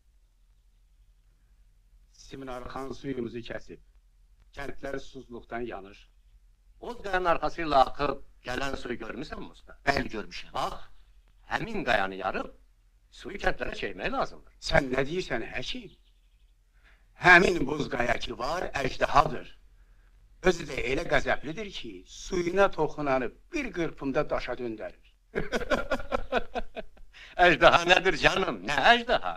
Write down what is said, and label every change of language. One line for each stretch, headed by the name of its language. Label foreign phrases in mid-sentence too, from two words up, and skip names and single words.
Azerbaijani: Siminarxan suyumuzu kəsib. Kəndlər susuzluqdan yanır.
Turkish: Boz qayanın arkasıyla akıp gelen suyu görmüşsün mü usta?
Azerbaijani: Bəli görmüşəm.
Turkish: Bak,
Azerbaijani: hemin qayanı
Turkish: yarıp suyu kentlere çekmeye lazımdır.
Azerbaijani: Sən nə deyirsən, həkim? Həmin buz qaya ki var, əjdahadır. Özü də elə qəzəblidir ki, suyuna toxunanı bir qırpımda daşa döndərir.
Turkish: Ejdaha nedir canım? Ne ejdaha?